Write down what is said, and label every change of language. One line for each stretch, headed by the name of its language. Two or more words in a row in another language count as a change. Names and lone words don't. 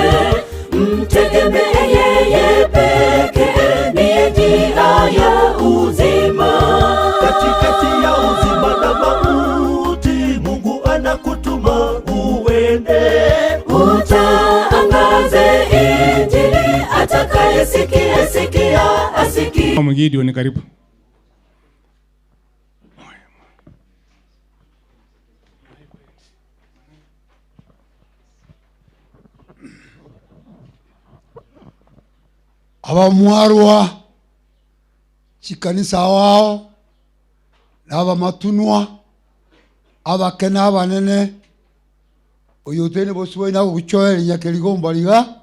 Swahili: Mtegemee yeye pekee, ndiye njia ya uzima. Katikati ya uzima na mauti, Mungu anakutuma uende. Utaangaze Injili, atakayesikia asikie. Gideon, karibu.
Gusii: Abamwarwa chikanisa wao n'abamatunwa abakena abanene oyotene boswe na guchoera nyakeligo liga